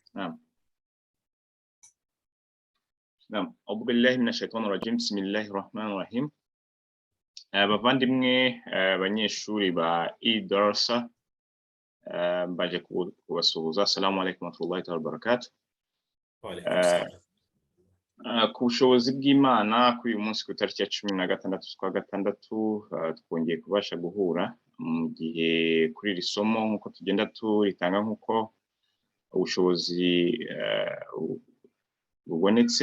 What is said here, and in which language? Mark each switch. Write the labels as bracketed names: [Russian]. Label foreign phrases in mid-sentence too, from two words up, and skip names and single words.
[Arabic] نعم. أعوذ بالله من الشيطان الرجيم. بسم الله الرحمن الرحيم. [Kinyarwanda] bavandimwe abanyeshuri ba idarasa baje kubasuhuza. [Arabic] السلام عليكم ورحمة الله وبركاته. [Kinyarwanda] Ku bushobozi bw'Imana kuri uyu munsi ku itariki ya 16 z'ukwa gatandatu twongeye kubasha guhura mu gihe kuri iri somo nk'uko tugenda turitanga nk'uko ubushobozi bubonetse.